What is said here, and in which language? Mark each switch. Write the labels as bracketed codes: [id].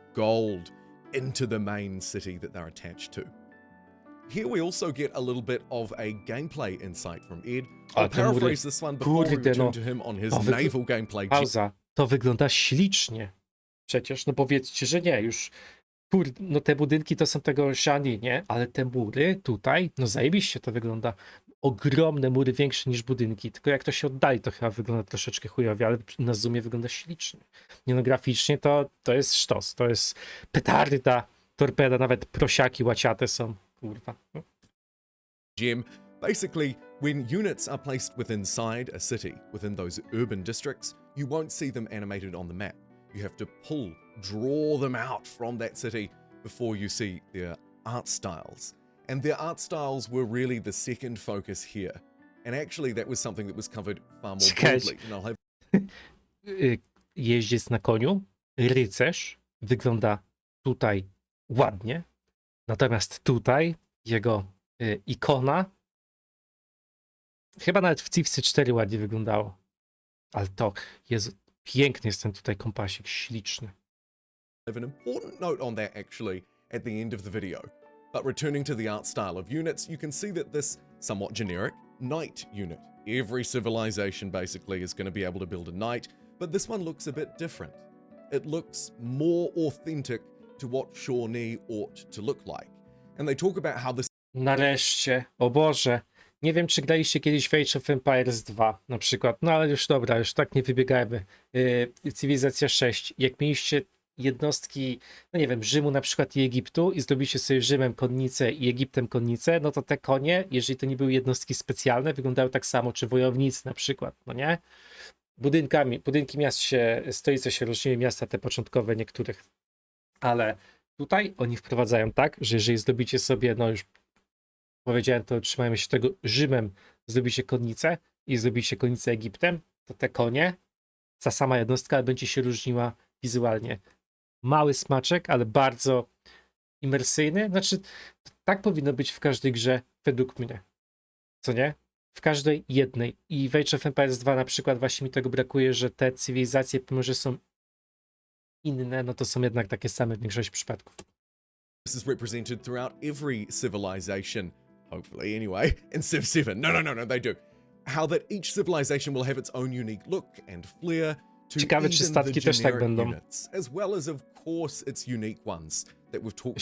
[en] Gold into the main city that they're attached to. Here we also get a little bit of a gameplay insight from Ed. I'll paraphrase this one before we return to him on his naval gameplay. [pl] Pauza. To wygląda ślicznie. Przecież, no powiedzcie, że nie, już no te budynki to są tego żani, nie? Ale te mury tutaj, no zajebiście to wygląda. Ogromne mury, większe niż budynki. Tylko jak to się oddali, to chyba wygląda troszeczkę chujowie, ale na zoomie wygląda ślicznie. Nie no, graficznie to jest sztos. To jest petarda, torpeda, nawet prosiaki łaciate są. Kurwa. Gem. [en] Basically, when units are placed within inside a city, within those urban districts, you won't see them animated on the map. You have to draw them out from that city before you see their art styles. And their art styles were really the second focus here. And actually that was something that was covered far more broadly. And I'll have... [pl] Jeździec na koniu, rycerz, wygląda tutaj ładnie, natomiast tutaj jego ikona chyba nawet w Civ 4 ładnie wyglądało. Ale to, Jezu, piękny jest ten tutaj kompasik, śliczny. [en] Have an important note on that actually at the end of the video. But returning to the art style of units, you can see that this somewhat generic knight unit. Every civilization basically is going to be able to build a knight, but this one looks a bit different. It looks more authentic to what Shawnee ought to look like. And they talk about how this... [pl] Nareszcie, o Boże. Nie wiem, czy graliście kiedyś w Age of Empires 2 na przykład, no ale już dobra, już tak nie wybiegajmy. Cywilizacja 6. Jak mieliście jednostki, no nie wiem, Rzymu na przykład i Egiptu i zrobiliście sobie Rzymem konnicę i Egiptem konnicę, no to te konie, jeżeli to nie były jednostki specjalne, wyglądały tak samo, czy wojownicy na przykład, no nie? Budynki miast stolice się różniły, miasta te początkowe niektórych, ale tutaj oni wprowadzają tak, że jeżeli zrobicie sobie, no już powiedziałem, to trzymajmy się tego, Rzymem zrobicie konnicę i zrobicie konnicę Egiptem, to te konie, ta sama jednostka będzie się różniła wizualnie. Mały smaczek, ale bardzo imersyjny. Znaczy, tak powinno być w każdej grze, według mnie. Co nie? W każdej jednej. I w Age of Empires 2 na przykład właśnie mi tego brakuje, że te cywilizacje, pomimo że są inne, no to są jednak takie same w większości przypadków. [en] This is represented throughout every civilization, hopefully anyway, in Civ 7. No, they do. How that each civilization will have its own unique look and flair to [pl] Ciekawe, czy [en] even the [pl] statki też tak [en] generic [pl] będą [en] units, as well as of course its unique ones that we've talked